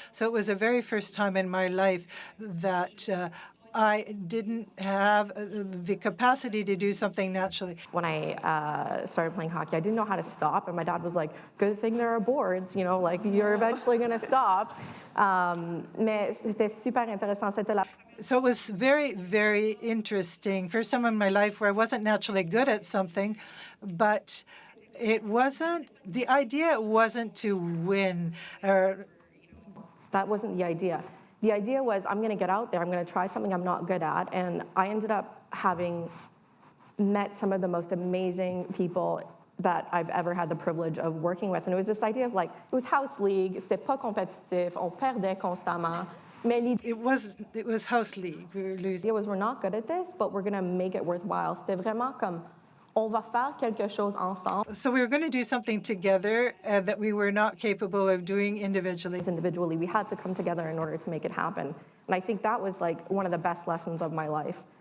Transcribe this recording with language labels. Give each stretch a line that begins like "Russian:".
English: So it was the very first time in my life that I didn't have the capacity to do something naturally. When I started playing hockey, I didn't know how to stop, and my dad was like, "Good thing there are boards, you're eventually going to stop."
French: Mais c'était super intéressant.
English: So it was very, very interesting. First time in my life where I wasn't naturally good at something, but the idea wasn't to win. That wasn't the idea. The idea was, I'm going to get out there, I'm going to try something I'm not good at, and I ended up having met some of the most amazing people that I've ever had the privilege of working with. And it was this idea of it was house league,
French: c'était pas compétitif, on perdait constamment.
English: It was house league. We were losing. The idea was, we're not good at this, but we're going to make it worthwhile.
French: C'était vraiment comme, on va faire quelque chose ensemble.
English: So we were going to do something together that we were not capable of doing individually. Individually, we had to come together in order to make it happen. And I think that was one of the best lessons of my life.